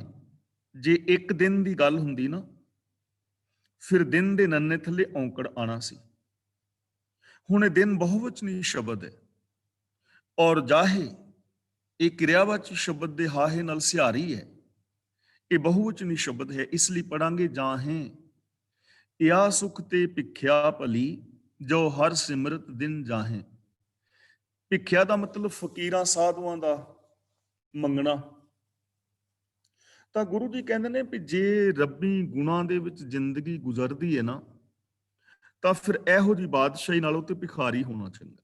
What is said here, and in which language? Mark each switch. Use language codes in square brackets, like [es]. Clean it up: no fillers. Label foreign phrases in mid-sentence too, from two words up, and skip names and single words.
[pa] ਜੇ ਇੱਕ ਦਿਨ ਦੀ ਗੱਲ ਹੁੰਦੀ ਨਾ, ਫਿਰ ਦਿਨ ਦੇ ਨੰਨੇ ਥੱਲੇ ਔਂਕੜ ਆਣਾ ਸੀ। ਹੁਣ ਇਹ ਦਿਨ ਬਹੁਵਚਨੀ ਸ਼ਬਦ ਹੈ ਔਰ ਜਾਹੇ ਇਹ ਕਿਰਿਆਵਾਚੀ ਸ਼ਬਦ ਦੇ ਹਾਹੇ ਨਾਲ ਸਿਹਾਰੀ ਹੈ, ਇਹ ਬਹੁਵਚਨੀ ਸ਼ਬਦ ਹੈ, ਇਸ ਲਈ ਪੜਾਂਗੇ ਜਾਹੇ। ਯਾ ਸੁਖ ਤੇ ਭਿਖਿਆ ਭਲੀ, ਜੋ ਹਰ ਸਿਮਰਤ ਦਿਨ ਜਾਹੇ। ਭਿਖਿਆ ਦਾ ਮਤਲਬ ਫਕੀਰਾਂ ਸਾਧੂਆਂ ਦਾ ਮੰਗਣਾ। ਤਾਂ ਗੁਰੂ ਜੀ ਕਹਿੰਦੇ ਨੇ ਵੀ ਜੇ ਰੱਬੀ ਗੁਣਾਂ ਦੇ ਵਿੱਚ ਜ਼ਿੰਦਗੀ ਗੁਜ਼ਰਦੀ ਹੈ ਨਾ, ਤਾਂ ਫਿਰ ਇਹੋ ਜਿਹੀ ਬਾਦਸ਼ਾਹੀ ਨਾਲੋਂ ਤੇ ਭਿਖਾਰੀ ਹੋਣਾ ਚੰਗਾ।